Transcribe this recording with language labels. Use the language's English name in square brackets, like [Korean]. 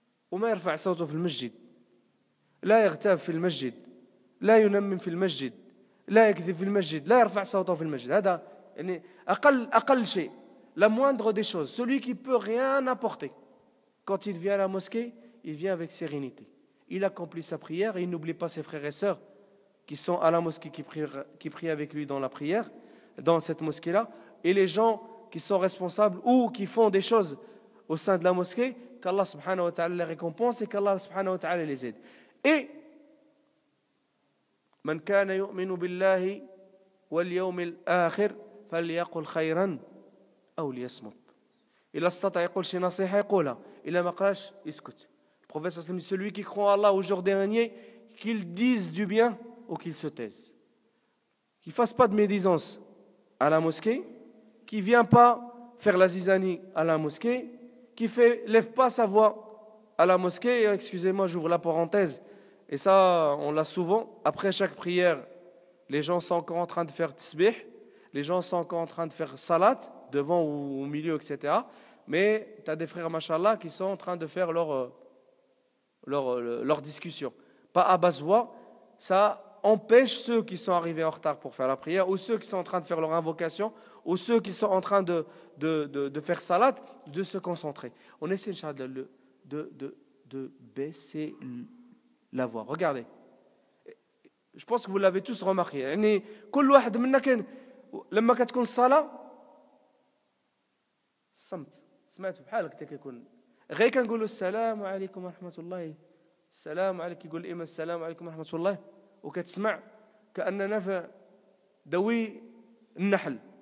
[Arabic] وما يرفع صوته في المسجد, لا يغتاب في المسجد, لا ينمم في المسجد, لا يكذب في المسجد, لا يرفع صوته في المسجد. هذا يعني أقل شيء, [French] la moindre des choses. Celui qui peut rien apporter, quand il vient à la mosquée, il vient avec sérénité. Il accomplit sa prière et il n'oublie pas ses frères et sœurs qui sont à la mosquée, qui prient avec lui dans la prière, dans cette mosquée-là, et les gens qui sont responsables ou qui font des choses au sein de la mosquée, qu'Allah subhanahu wa ta'ala les récompense et qu'Allah subhanahu wa ta'ala les aide. [Arabic] Et من كان يؤمن بالله واليوم الآخر فليقل خيرا أو ليصمت. إذا استطاع يقول شي نصيحة يقولها, إلا ما قالش يسكت. [French] Le prophète sallallahu alayhi wa sallam dit celui qui croit en Allah au jour dernier, qu'il dise du bien ou qu'il se taise. Qu'il ne fasse pas de médisance à la mosquée, qui ne vient pas faire la zizanie à la mosquée, qui ne lève pas sa voix à la mosquée. Excusez-moi, j'ouvre la parenthèse. Et ça, on l'a souvent. Après chaque prière, les gens sont encore en train de faire tisbih, les gens sont encore en train de faire salat, devant ou au milieu, etc. Mais tu as des frères, machallah, qui sont en train de faire leur discussion. Pas à basse voix, ça empêche ceux qui sont arrivés en retard pour faire la prière, ou ceux qui sont en train de faire leur invocation, ou ceux qui sont en train de faire salat, de se concentrer. On essaie, Inch'Allah, de baisser la voix. Regardez. Je pense que vous l'avez tous remarqué. [Arabic] يعني كل واحد منا كان لما كتكون الصلاة صمت. سمعتوا بحالك كيكون غير كنقولوا السلام عليكم ورحمة الله، السلام عليكم، يقول الإمام السلام عليكم ورحمة الله، وكتسمع كأننا في دوي النحل.